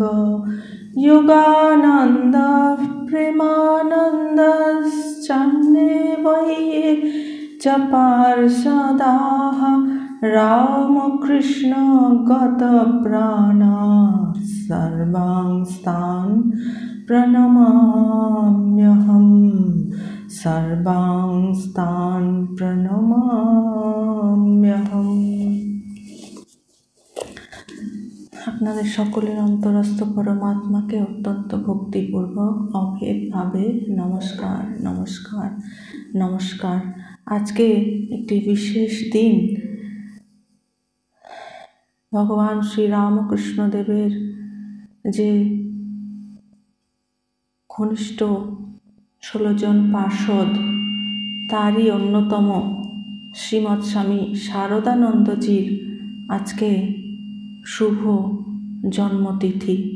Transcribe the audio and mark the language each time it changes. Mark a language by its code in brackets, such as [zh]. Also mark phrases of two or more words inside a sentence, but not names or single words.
[sa] योगानन्द प्रेमानन्दश्चन्ने वये च पार्षदाः रामकृष्ण गतप्राणा सर्वांस्तान् प्रणमाम्यहम्। सर्वांस्तान् प्रणमाम्यहम्। [bn] আপনাদের সকলের অন্তরস্থ পরমাত্মাকে অত্যন্ত ভক্তিপূর্বক অভেদভাবে নমস্কার নমস্কার নমস্কার। আজকে একটি বিশেষ দিন। ভগবান শ্রী রামকৃষ্ণ দেবের যে ঘনিষ্ঠ 16 জন পার্ষদ, তারই অন্যতম শ্রীমৎ স্বামী শারদানন্দজির আজকে শুভ জন্মতিথি।